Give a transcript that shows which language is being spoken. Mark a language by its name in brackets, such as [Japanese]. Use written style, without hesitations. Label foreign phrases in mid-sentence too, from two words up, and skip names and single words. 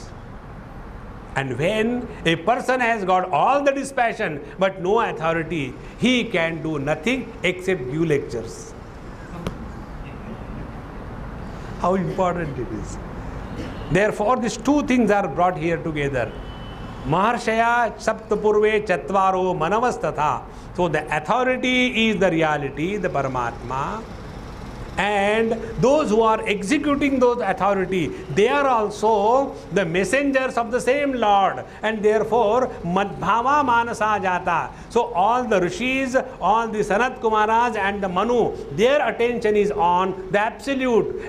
[English] And when a person has got all the dispassion but no authority, he can do nothing except give lectures. How important it is. Therefore, these two things are brought here together. [Sanskrit] महर्षयः सप्तपूर्वे चत्वारो मनवस्तथा. [English] So the authority is the reality, the Paramatma. And those who are executing those authority, they are also the messengers of the same Lord. And therefore, [Sanskrit] मद्भावा मानसा जाता. [English] So all the Rishis, all the Sanat Kumaras and the Manu, their attention is on the absolute.